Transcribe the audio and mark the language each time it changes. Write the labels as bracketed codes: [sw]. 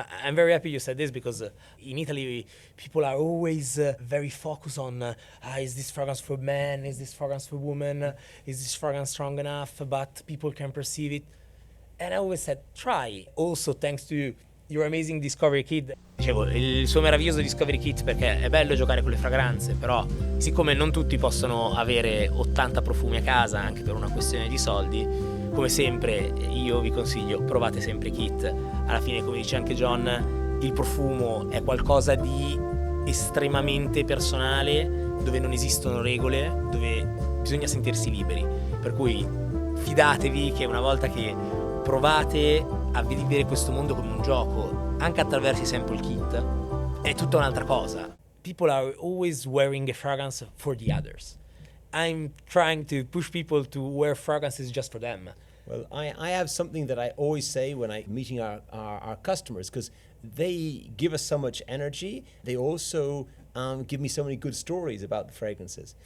[en] I'm very happy you said this, because in Italy, people are always very focused on, is this fragrance for men? Is this fragrance for women? Is this fragrance strong enough? But people can perceive it. And I always said, try. Also, thanks to your amazing Discovery Kit. [it] Dicevo, il suo meraviglioso Discovery Kit, perché è bello giocare con le fragranze, però siccome non tutti possono avere 80 profumi a casa, anche per una questione di soldi, come sempre io vi consiglio, provate sempre Kit. Alla fine, come dice anche John, il profumo è qualcosa di estremamente personale, dove non esistono regole, dove bisogna sentirsi liberi. Per cui fidatevi che una volta che provate a vivere questo mondo come un gioco, anche attraverso i sample kit, è tutta un'altra cosa. [en] People are always wearing a fragrance for the others. I'm trying to push people to wear fragrances just for them. Well, I have something that I always say when I'm meeting our customers, because they give us so much energy. They also give me so many good stories about the fragrances.